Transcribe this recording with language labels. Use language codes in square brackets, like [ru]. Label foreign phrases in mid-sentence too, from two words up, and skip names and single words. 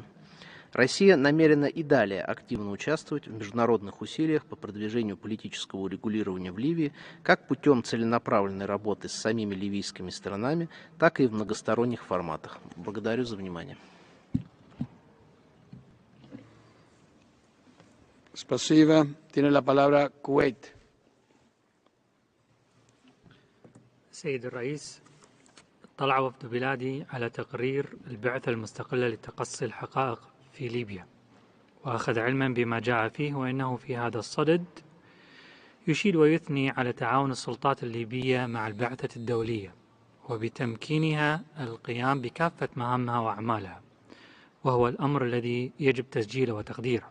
[ru] Россия намерена и далее активно участвовать в международных усилиях по продвижению политического урегулирования в Ливии как путем целенаправленной работы с самими ливийскими сторонами, так и в многосторонних форматах. Благодарю за внимание. Спасибо. [es] Tiene la palabra Kuwait. [ar] سيد الرئيس، اطلع وفد بلادي على تقرير البعثة المستقلة لتقصي الحقائق في ليبيا، وأخذ علما بما جاء فيه، وإنه في هذا الصدد يشيد ويثني على تعاون السلطات الليبية مع البعثة الدولية وبتمكينها القيام بكافة مهامها وأعمالها، وهو الأمر الذي يجب تسجيله وتقديره.